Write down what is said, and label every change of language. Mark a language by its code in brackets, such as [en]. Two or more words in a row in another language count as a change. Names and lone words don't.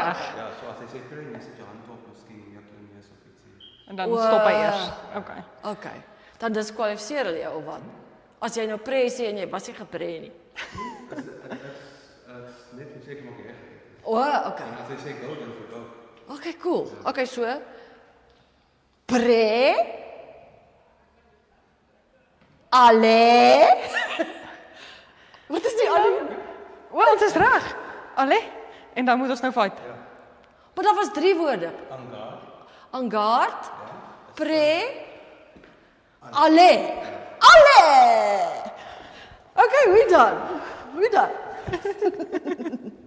[af] Ja, so as jy sê pre, jy sit jou hand op, miskien jy kan nie so ietsie. En dan O. stop hy eers. Okay. okay. Dan diskwalifiseer hulle jou of wat? As jy nou pre sê en jy was nie gepre nie. Is net as sê kom ek reg. O, okay. En as hy sê go, dan sê go. [en] Okay, cool. Okay, so [fr] pre ale. [af] Wat is die ale? O, ons is reg. Allee, en dan moet ons nou fight. Maar daar was 3 woorde. [fr] Angaard, pre, ale. [af] Ale. [en] Okay, we done.